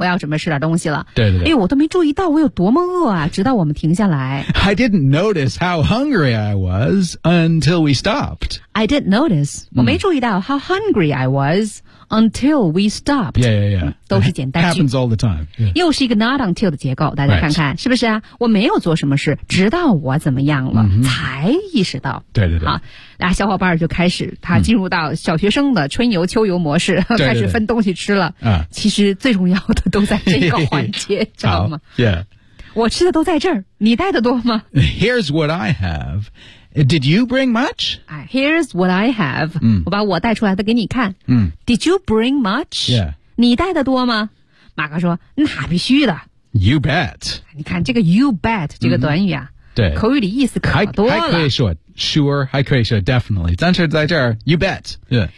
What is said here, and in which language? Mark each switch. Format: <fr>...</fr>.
<zh>我要准备吃点东西了。对对对。哎，我都没注意到我有多么饿啊！直到我们停下来。</zh> <en>I didn't notice how hungry I was until we stopped. I didn't notice.、Mm.</en> <zh>我没注意到</zh> <en>how hungry I was until we stopped. Yeah, yeah, yeah.</en> <zh>都是简单句。</zh> <en>Happens all the time.、Yeah.</en> <zh>又是一个 not until 的结构，大家看看、</zh> <en>right.</en> <zh>是不是啊？我没有做什么事，直到我怎么样了、 mm-hmm. 才意识到。对对对。好那小伙伴就开始他进入到小学生的春游秋游模式、嗯、开始分东西吃了对对对、啊、其实最重要的都在这个环节知道吗、</zh> <en>yeah.</en> <zh>我吃的都在这儿你带的多吗</zh> <en>Here's what I have Did you bring much? Here's what I have、嗯、</en> <zh>我把我带出来的给你看、嗯、</zh> <en>Did you bring much?、 Yeah.</en> <zh>你带的多吗马哥说那必须的</zh> <en>You bet</en> <zh>你看这个</zh> <en>you bet</en> <zh>这个短语啊、嗯对口语的意思可多了还可以说 sure 还可以说 definitely 但是在这儿</zh> <en>you bet、</en> <zh>yeah.</zh>